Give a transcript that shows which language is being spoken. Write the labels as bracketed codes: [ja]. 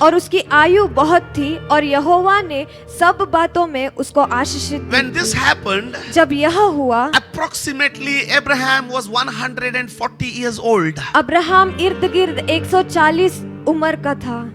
[hi] और उसकी आयु बहुत थी और यहोवा ने सब बातों में उसको आशीषित [en] When this happened, [hi] जब यह हुआ, [en] approximately Abraham was 140 years old. [hi] Abraham इर्द गिर्द 140 उम्र का था।